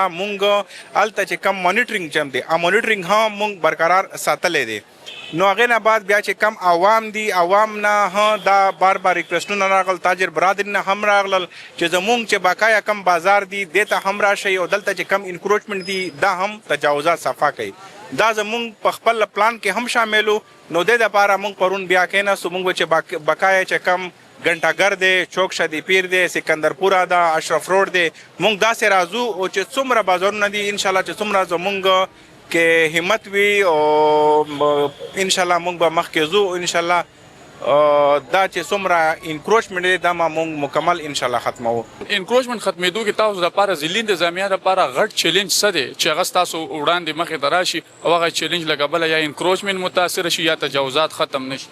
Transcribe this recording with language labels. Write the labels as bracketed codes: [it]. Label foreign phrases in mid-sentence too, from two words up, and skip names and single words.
[ps] مونږ الته چې کم مانیټرینګ چم دی ا مانیټرینګ هم مونږ برقرار ساتلې دي نو هغه نه بعد بیا چې کم عوام دي عوام نه دا بار بار ریکویسټونه راغل تاجر برادر نه هم راغل چې زمونږ چې باقایا کم بازار دي دته هم راشي او دلته چې کم انکروچمنٹ دي دا هم تجاوزات صفا کوي دا زمونږ په خپل پلان کې هم شاملو نو د لپاره مونږ پرون بیا کېنه سو مونږ چې باقایا چې کم ګنټه ګهر دې چوک شادي پیر دې سکندرپوره دا اشرف روډ دې مونږ داسې راځو او چې څومره بازارونه دي ان شاء الله چې څومره زمونږ کې همت وي او ان شاء الله مونږ به مخکې ځو ان شاء الله دا چې څومره انکروچمنټ دی دا ما مونږ مکمل ان شاء الله ختمو. انکروچمنت ختمېدو کې تاسو لپاره ځلین د انتظامیه لپاره غټ چیلنج څه دی چې هغه تاسو وړاندې مخې ته راشي او هغه چیلنج له کبله یا انکروچمنت متاثر شي یا تجاوزات ختم نشي؟